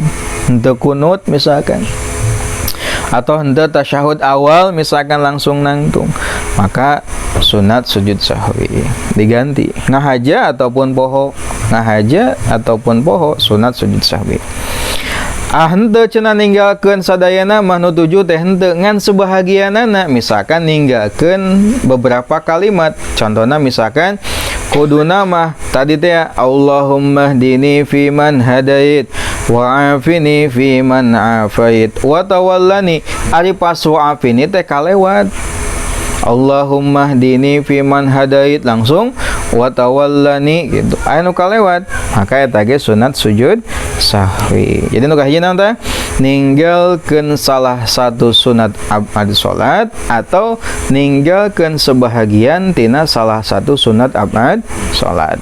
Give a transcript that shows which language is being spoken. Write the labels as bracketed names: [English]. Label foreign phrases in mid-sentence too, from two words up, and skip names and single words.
[Sundanese] Henteu kunut misalkan, atau henteu tasyahud awal misalkan langsung nangtung, maka sunat sujud sahwi diganti ngahaja ataupun poho, ngahaja ataupun poho sunat sujud sahwi. Henteu cenah ninggalkeun sadayana mah nu 7 teh henteu ngan sebahagianana, misalkan ninggalkeun beberapa kalimat. Contohna misalkan kuduna mah tadi teh [Arabic] اللهم اهدني فيمن هديت وعافني فيمن عافيت وتولني, [Sundanese] ari pas [Arabic] وعافني [Sundanese] teh kalewat. [Arabic] اللهم اهدني فيمن هديت [Sundanese] langsung [Arabic] وتولني [Sundanese] gitu. Anu kalewat, maka eta ge sunat sujud sahwi. Jadi nu kahiji naon tah? Ninggalkeun salah satu sunat abad salat atau ninggalkeun sebahagian tina salah satu sunat abad salat.